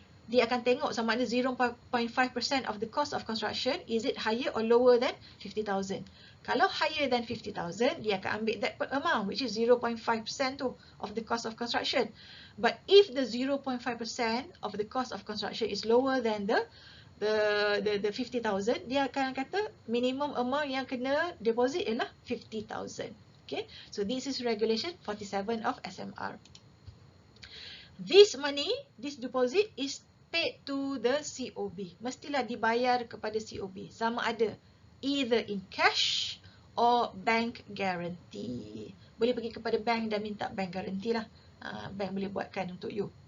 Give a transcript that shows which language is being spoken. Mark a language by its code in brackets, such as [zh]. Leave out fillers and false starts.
[ms] Dia akan tengok sama ada [en] 0.5% of the cost of construction, is it higher or lower than 50,000. [ms] Kalau [en] higher than 50,000, [ms] dia akan ambil [en] that amount, which is 0.5% tu of the cost of construction. But if the 0.5% of the cost of construction is lower than the [ms] the 50,000, dia akan kata minimum amount yang kena deposit ialah 50,000. [en] Okay, so this is regulation 47 of SMR. This money, this deposit is paid to the COB. [ms] Mestilah dibayar kepada COB. Sama ada [en] either in cash or bank guarantee. [ms] Boleh pergi kepada bank dan minta bank guarantee lah. Bank boleh buatkan untuk you.